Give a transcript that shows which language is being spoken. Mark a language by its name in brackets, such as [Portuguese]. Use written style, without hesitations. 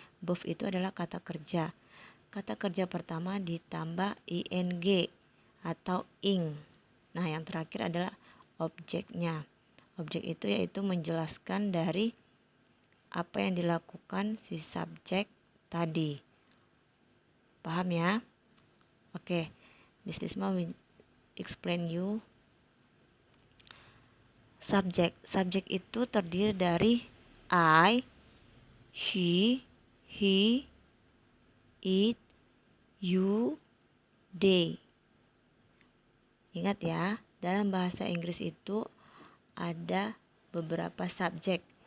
[Indonesian] Verb itu adalah kata kerja. Kata kerja pertama ditambah ing atau ing. Nah, yang terakhir adalah objeknya. Objek itu yaitu menjelaskan dari apa yang dilakukan si subjek tadi. Paham ya? [English] Oke, Miss Risma will explain you. [Indonesian] Subjek. Subjek itu terdiri dari I, she, he, it, you, they. Ingat ya, dalam bahasa Inggris itu ada beberapa subjek.